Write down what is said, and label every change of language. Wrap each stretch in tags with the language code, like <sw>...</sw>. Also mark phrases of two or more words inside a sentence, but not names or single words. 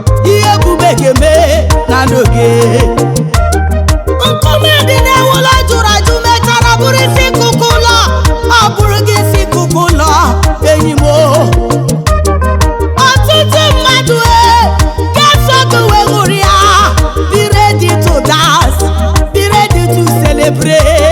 <ig>Ihe ebube ga-eme na ndụ gị. Nkume dị n'ewulo jụrụ ajụ mechara bụrụ isi ikuku ụlọ. Ọ bụrụ gị isi ikuku ụlọ, enyi m o. Ọtụtụ mmadụ, e, ga-eso gị wee ṅụrịa.</ig> <en>Be ready to dance, be ready to celebrate.</en>